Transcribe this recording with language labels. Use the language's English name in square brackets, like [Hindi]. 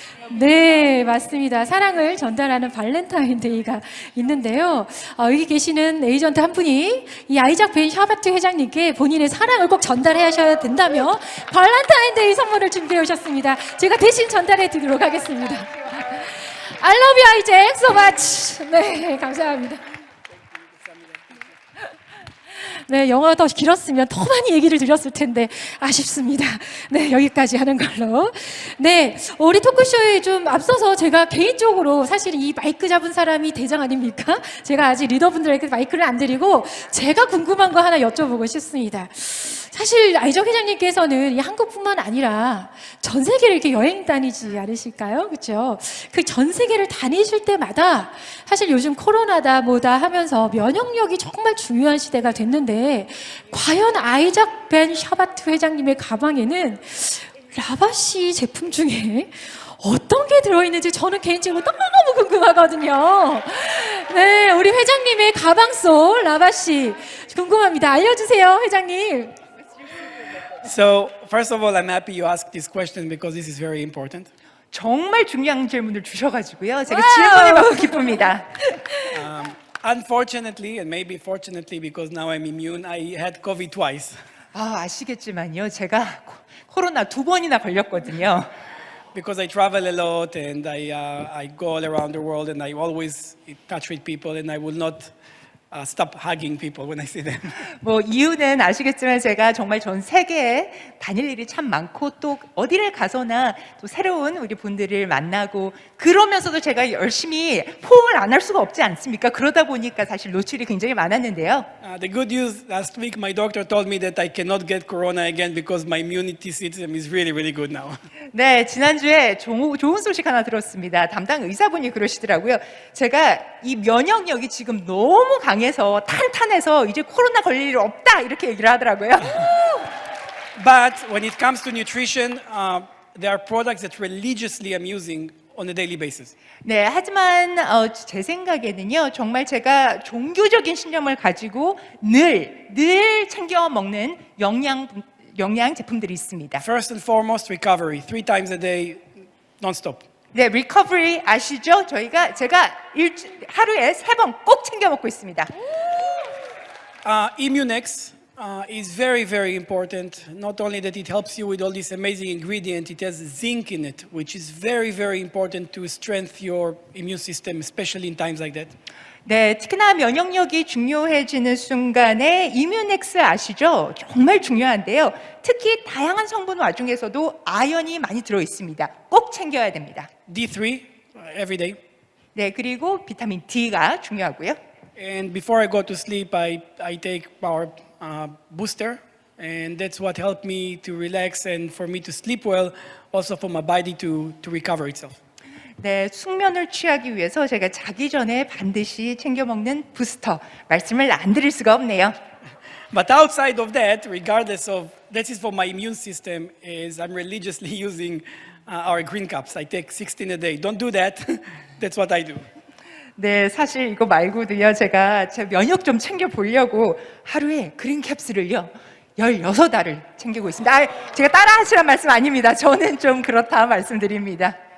[Korean] 네, 맞습니다. 사랑을 전달하는 발렌타인데이가 있는데요. 여기 계시는 에이전트 한 분이 이 아이작 벤 샤바트 회장님께 본인의 사랑을 꼭 전달하셔야 된다며 발렌타인데이 선물을 준비해 오셨습니다. 제가 대신 전달해 드리도록 하겠습니다. [English] I love you, 아이작, so much. [Korean] 네, 감사합니다. 네, 영화가 더 길었으면 더 많이 얘기를 드렸을 텐데 아쉽습니다. 네, 여기까지 하는 걸로. 네, 우리 토크쇼에 좀 앞서서 제가 개인적으로 사실 이 마이크 잡은 사람이 대장 아닙니까? 제가 아직 리더분들에게 마이크를 안 드리고 제가 궁금한 거 하나 여쭤보고 싶습니다. 사실 아이작 회장님께서는 이 한국뿐만 아니라 전 세계를 이렇게 여행 다니지 않으실까요? 그렇죠? 그 전 세계를 다니실 때마다 사실 요즘 코로나다 뭐다 하면서 면역력이 정말 중요한 시대가 됐는데 과연 아이작 벤 샤바트 회장님의 가방에는 라바시 제품 중에 어떤 게 들어있는지 저는 개인적으로 너무너무 궁금하거든요. 네, 우리 회장님의 가방 속 라바시 궁금합니다. 알려주세요, 회장님. [English] So, first of all, I'm happy you asked this question because this is very important. [Korean] 정말 중요한 질문을 주셔가지고요. 제가 질문을 받고 기쁩니다. [English] Unfortunately, and maybe fortunately because now I'm immune, I had COVID twice. [Korean] 아시겠지만요. 제가 코로나 2번이나 걸렸거든요. [English] because I travel a lot and I go all around the world and I always in touch with people and I will not stop hugging people when I see them. [Korean] 뭐 이유는 아시겠지만 제가 정말 전 세계에 다닐 일이 참 많고 또 어디를 가서나 또 새로운 우리 분들을 만나고 그러면서도 제가 열심히 포옹을 안 할 수가 없지 않습니까? 그러다 보니까 사실 노출이 굉장히 많았는데요. [English] The good news, last week my doctor told me that I cannot get corona again because my immunity system is really, really good now. [Korean] 네, 지난주에 좋은 소식 하나 들었습니다. 담당 의사분이 그러시더라고요. 제가 이 면역력이 지금 너무 강해서 탄탄해서 이제 코로나 걸릴 일 없다 이렇게 얘기를 하더라고요. [English] But when it comes to nutrition, there are products that religiously I'm using on a daily basis. [Korean] 네, 하지만 제 생각에는요, 정말 제가 종교적인 신념을 가지고 늘 챙겨 먹는 영양 제품들이 있습니다. [English] First and foremost, recovery. 3 times a day, non-stop. [Korean] 네, 리커버리 아시죠? 제가 하루에 3번 꼭 챙겨 먹고 있습니다. [English] Immunex is very, very important. Not only that it helps you with all these amazing ingredients, it has zinc in it, which is very, very important to strengthen your immune system, especially in times like that. [Korean] 네, 특히나 면역력이 중요해지는 순간에 이뮤넥스 아시죠? 정말 중요한데요. 특히 다양한 성분 와중에서도 아연이 많이 들어 있습니다. 꼭 챙겨야 됩니다. [English] D3 every day. [Korean] 네, 그리고 비타민 D가 중요하고요. [English] And before I go to sleep, I take power booster, and that's what helped me to relax and for me to sleep well, also for my body to recover itself. [Korean] 네, 숙면을 취하기 위해서 제가 자기 전에 반드시 챙겨 먹는 부스터 말씀을 안 드릴 수가 없네요. [English] But outside of that, regardless of that is for my immune system, is I'm religiously using our green cups. I take 16 a day. Don't do that. That's what I do. [Korean] 네, 사실 이거 말고도요, 제가 제 면역 좀 챙겨 보려고 하루에 그린 캡슐을요 16알을 챙기고 있습니다. 제가 따라 하시란 말씀 아닙니다. 저는 좀 그렇다 말씀드립니다.